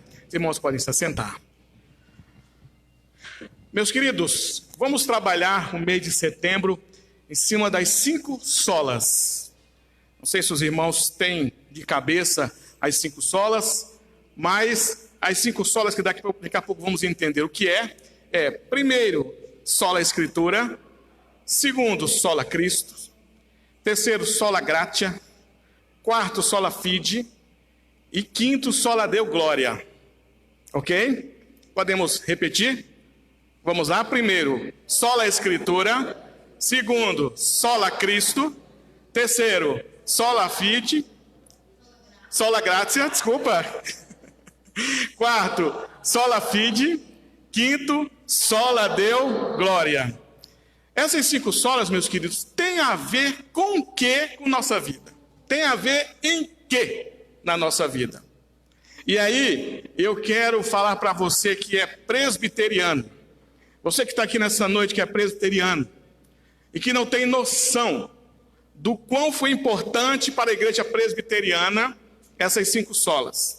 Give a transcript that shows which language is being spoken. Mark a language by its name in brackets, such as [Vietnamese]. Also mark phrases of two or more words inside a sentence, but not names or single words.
[Portuguese] Os irmãos podem se assentar. Meus queridos, vamos trabalhar o mês de setembro em cima das 5 solas. Não sei se os irmãos têm de cabeça as 5 solas, mas as 5 solas que daqui a pouco vamos entender o que é primeiro, [Latin] sola Escritura, [Portuguese] segundo, [Latin] sola Cristo, [Portuguese] terceiro, [Latin] sola Gratia, quarto, sola Fide [Portuguese] e quinto, [Latin] sola Deo Glória. [Portuguese] Ok? Podemos repetir? Vamos lá. [Latin] Primeiro, sola Escritura. [Portuguese] Segundo, [Latin] sola Cristo. [Portuguese] Terceiro, [Latin] sola Fide. Sola Gratia, [Portuguese] desculpa. Quarto, [Latin] sola Fide. Quinto, sola Deo Glória. [Portuguese] Essas 5 solas, meus queridos, têm a ver com o que com nossa vida? Tem a ver em que na nossa vida? E aí, eu quero falar para você que é presbiteriano, você que está aqui nessa noite que é presbiteriano, e que não tem noção do quão foi importante para a igreja presbiteriana essas 5 solas.